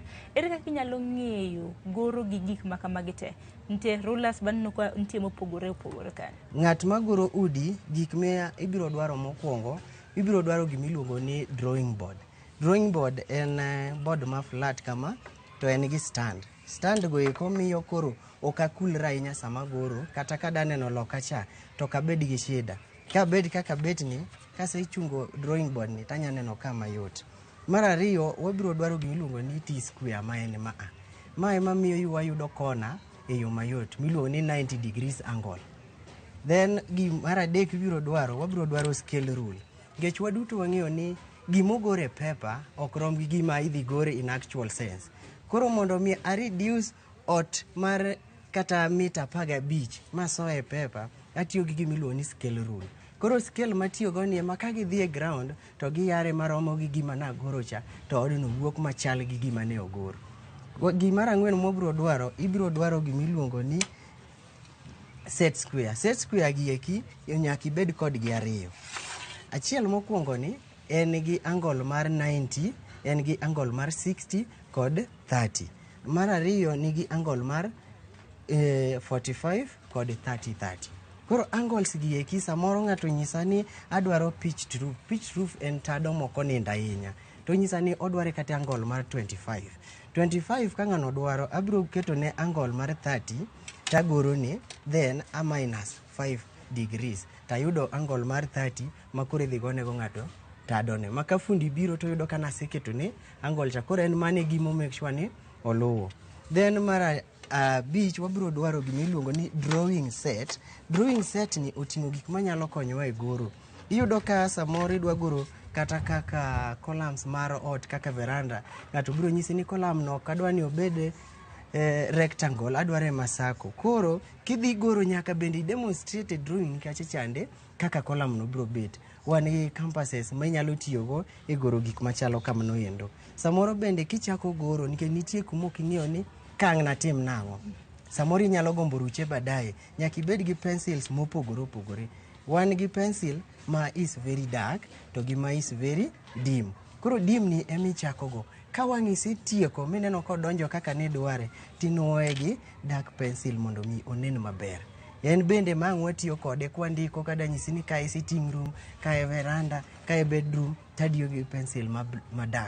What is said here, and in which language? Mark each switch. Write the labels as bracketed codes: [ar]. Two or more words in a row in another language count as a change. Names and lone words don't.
[luo] Ere kaka inyalo ng'eyo goro gi gik ma kamagi te? Ntie rulers bando kwa ntie mopogore opogore kan. Ng'at ma goro udi, gik me ibiro dwaro mokwongo, ibiro dwaro gimiluongo ni [en] drawing board. Drawing board [luo] en board ma flat kama, to en gi stand. Stand go eko miyo koro okakulra ahinya sama goro, kata ka daneno loka cha to kabed gi shida. Ka bed kaka bet ni, kase ichungo [en] drawing board [luo] ni tanya neno kama yot. Mar ariyo, wabiro dwaro gimiluongo ni T-square ma en maa. Ma ema miyo wayudo kona e yo mayot, miluongo ni 90 [en] degrees angle. [luo] Then mar adek wabiro dwaro [en] scale rule. [luo] Ngech waduto wang'eyo ni gimogore paper ok rom gi gima idhi gore [en] in actual sense. [luo] Koro mondo mi a reduce ot mar kata mita 15 masoe pepa, atiyo gi gimiluongo ni [en] scale rule. [luo] Koro scale matiyo go ni ema ka gidhi e ground to giyare maromo gi gima nagoro cha, to odno wuok machal gi gima ne ogoro. Gimar ang'wen mobiro dwaro, ibiro dwaro gimiluongo ni [en] set square. Set square [luo] gi eki nyaka ibed kodgi ariyo. Achiel mokwongo ni en gi angle mar 90, en gi angle mar 60 kod 30. Mar ariyo nigi angle mar 45 kod 30. Koro angles gi eki samoro ng'ato nyisa ni adwaro [en] pitched roof. Pitched roof [luo] en tado moko nindo ahinya. To nyisa ni odware kata angle mar 25. 25 ka ng'ano dwaro, abiro keto ne angle mar 30 tagoro ni, [en] then a minus 5 degrees. [luo] Tayudo angle mar 30 makoro idhi gone go ng'ato tadone. Maka fundi biro to yudo ka naseketo ne angle cha. Koro en mane gimo [en] make sure [luo] ni oluwo. Then mar abich wabiro dwaro gimiluongo ni [en] drawing set. Drawing set [luo] ni oting'o gik manyalo konyowa e goro. Iyudo ka samoro idwa goro kata kaka columns mar ot kaka veranda, ng'ato biro nyisi ni column no kadwa ni obed rectangle, adware masako. Koro kidhi goro nyaka bende [en] demonstrate drawing [luo] kacha chande kaka column no biro bet. Wan gi compasses ma inyalo tiyogo e goro gik machalo kamano endo. Samoro bende kichako goro nikech nitie kuma ok ing'eyo ni kang' natim nang'o. Samoro inyalo gombo ruche baadaye, nyaka ibed gi pencils mopogore opogore. Wan gi pencil ma [en] is very dark [luo] to gi ma [en] is very dim. [luo] Koro dim ni emichako go. Ka wang'i isetieko mineno kodonjo kaka ne dware, tinuoye gi [en] dark pencil [luo] mondo mi onen maber. En bende ma ang' watiyo kode kwandiko kada nyisi ni kae [en] sitting room, [luo] kae veranda, kae bedroom, tadiyo gi pencil ma dark.